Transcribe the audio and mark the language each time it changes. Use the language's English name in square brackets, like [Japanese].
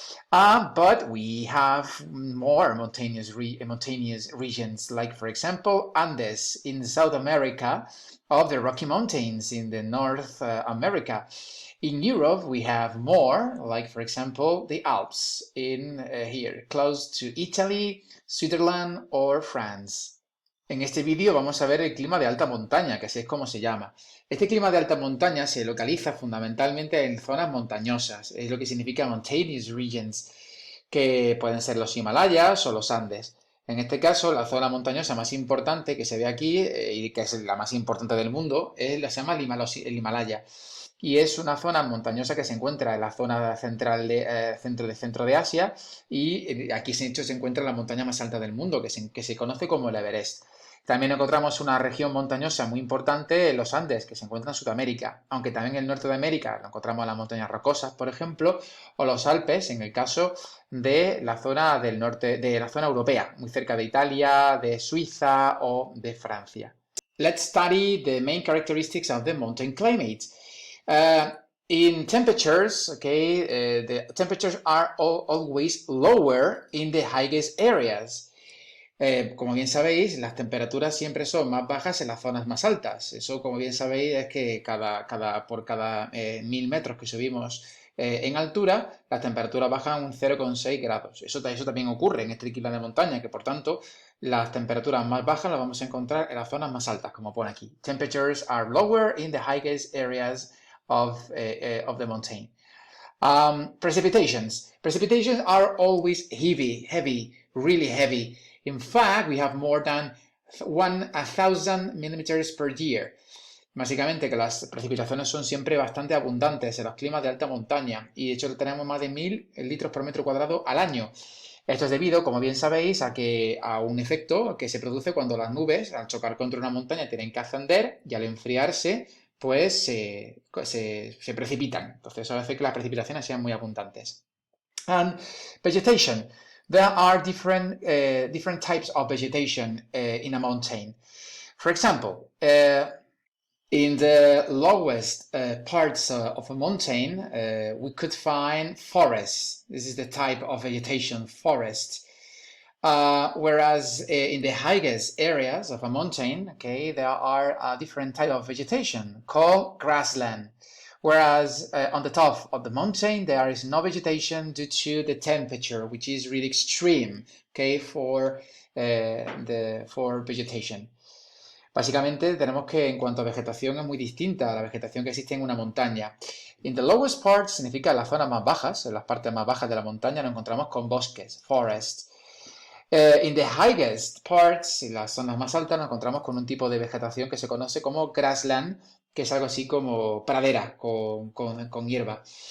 [English] But we have more mountainous regions, like, for example, Andes in South America, of the Rocky Mountains in the North America. In Europe, we have more, like, for example, the Alps in here, close to Italy, Switzerland, or France. [Spanish] En este vídeo vamos a ver el clima de alta montaña, que así es como se llama. Este clima de alta montaña se localiza fundamentalmente en zonas montañosas, es lo que significa mountainous regions, que pueden ser los Himalayas o los Andes. En este caso, la zona montañosa más importante que se ve aquí, y que es la más importante del mundo, se llama el Himalaya. Y es una zona montañosa que se encuentra en la zona centro de Asia, y aquí de hecho se encuentra la montaña más alta del mundo, que se conoce como el Everest. También encontramos una región montañosa muy importante en los Andes, que se encuentra en Sudamérica, aunque también en el norte de América encontramos las montañas rocosas, por ejemplo, o los Alpes, en el caso de la zona del norte, de la zona europea, muy cerca de Italia, de Suiza o de Francia. [English] Let's study the main characteristics of the mountain climate. In temperatures, the temperatures are always lower in the highest areas. [Spanish] Como bien sabéis, las temperaturas siempre son más bajas en las zonas más altas. Eso, como bien sabéis, es que por cada 1000 metros que subimos en altura, las temperaturas bajan un 0,6 grados. Eso también ocurre en este clima de montaña, que por tanto las temperaturas más bajas las vamos a encontrar en las zonas más altas, como pone aquí. [English] Temperatures are lower in the highest areas of the mountain. Precipitations. Precipitations are always heavy, really heavy. In fact, we have more than 1,000 millimeters per year. [Spanish] Básicamente que las precipitaciones son siempre bastante abundantes en los climas de alta montaña, y de hecho tenemos más de 1000 litros por metro cuadrado al año. Esto es debido, como bien sabéis, a un efecto que se produce cuando las nubes, al chocar contra una montaña, tienen que ascender, y al enfriarse, pues se precipitan. Entonces eso hace que las precipitaciones sean muy abundantes. [English] And vegetation. There are different types of vegetation in a mountain. For example, in the lowest parts of a mountain, we could find forests. This is the type of vegetation, forest. Whereas in the highest areas of a mountain, there are a different type of vegetation called grassland. Whereas on the top of the mountain, there is no vegetation due to the temperature, which is really extreme, for vegetation. [Spanish] Básicamente tenemos que, en cuanto a vegetación, es muy distinta a la vegetación que existe en una montaña. [English] In the lowest parts [Spanish] significa las zonas más bajas, en las partes más bajas de la montaña nos encontramos con bosques, forests. [English] In the highest parts, [Spanish] en las zonas más altas, nos encontramos con un tipo de vegetación que se conoce como grassland, que es algo así como pradera con hierba.